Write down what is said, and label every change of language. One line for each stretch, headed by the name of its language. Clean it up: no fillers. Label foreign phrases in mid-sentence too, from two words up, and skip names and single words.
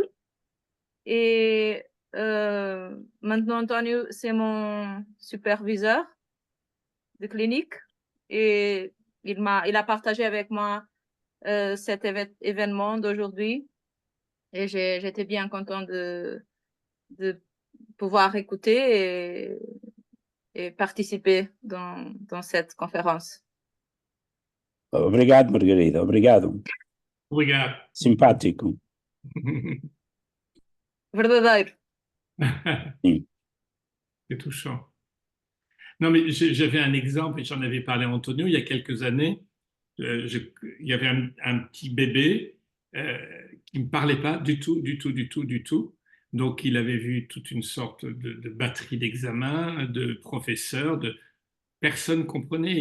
French: Et maintenant, Antonio, c'est mon superviseur de clinique et il a partagé avec moi cet événement d'aujourd'hui et j'étais bien content de pouvoir écouter et participer dans cette conférence.
Portuguese: Obrigado, Margarida. Obrigado.
French: Regarde.
Portuguese: Simpático. Verdadeiro. Sim.
French: C'est touchant. Non, mais j'avais un exemple, et j'en avais parlé à Antonio il y a quelques années. Il y avait un petit bébé qui ne me parlait pas du tout, du tout, du tout, du tout. Donc, il avait vu toute une sorte de batterie d'examens, de professeurs, de personne ne comprenait.